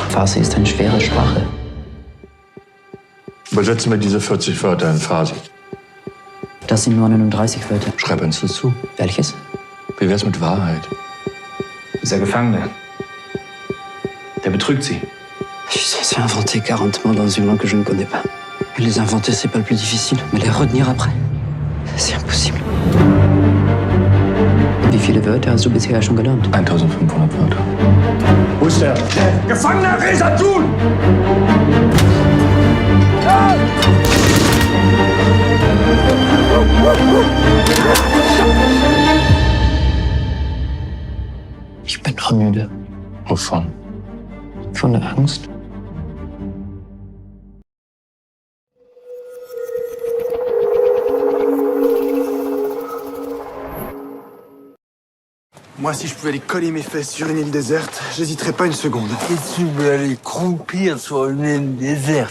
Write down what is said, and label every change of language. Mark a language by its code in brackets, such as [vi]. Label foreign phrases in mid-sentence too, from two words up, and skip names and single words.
[de] Farsi ist eine schwere Sprache. Übersetzen wir diese 40 Wörter in Farsi. Das sind nur 39 Wörter. Schreib eins dazu. Welches? Wie wär's mit Wahrheit? Dieser Gefangene. Der betrügt sie. [fr] Je suis censé inventer 40 mots dans une langue que je ne connais pas. Et les inventer, c'est pas le plus difficile. Mais les retenir après, c'est impossible. [de] Wie viele Wörter hast du bisher schon gelernt? 1500 Wörter. Wo ist der? Gefangener Resatun! Ich bin noch müde. Wovon? Von der Angst. [fr] Moi, si je pouvais aller coller mes fesses sur une île déserte, j'hésiterais pas une seconde. Et tu veux aller croupir sur une île déserte?